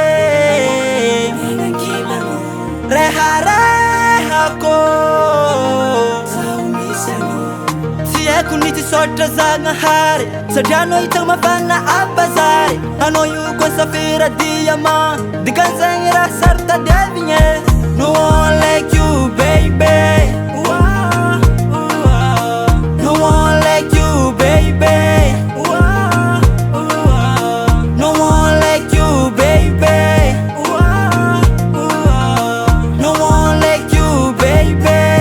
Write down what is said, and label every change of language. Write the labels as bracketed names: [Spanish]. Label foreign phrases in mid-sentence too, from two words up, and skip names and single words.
[Malagasy] reharehako tsy haiko ny tsy sotra zagnahary satria anao hitako mafana abazary anao io koa safira diamant dikan'izagny raha sarotadiavigny [English] no one like you baby, no one like you baby, no one like you baby, no one like you baby.